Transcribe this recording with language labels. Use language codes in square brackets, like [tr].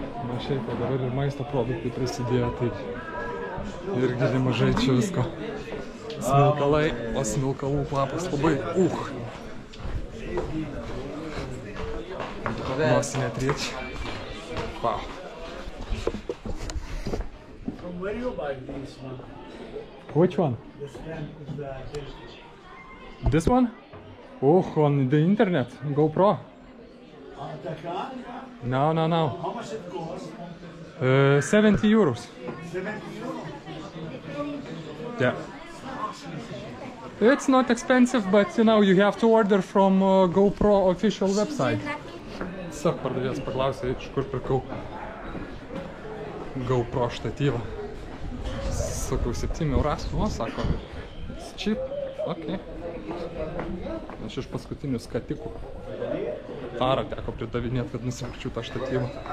[lt] Na šiaip, o dabar ir maisto produktai prisidėjo, tai irgi nemažai čia visko. Smilkalai, o smilkalų kvapas labai Nosinė triečia. [en] Wow. Where do you buy this one? Which one? The stand with the television. This one? Oh, on the internet. GoPro. The car? No. How much it costs? 70 euros. 70 euro? Yeah. It's not expensive, but you know, you have to order from GoPro official website. [lt] Tiesiog pardavėjas paklausė, iš kur pirkau GoPro štatyvą. Sakau, 7 euras. O, sako, [en] it's cheap. [lt] Ok. Aš iš paskutinių skatikų. Tarą teko pridavinėti, kad nusipirkčiau tą štatyvą.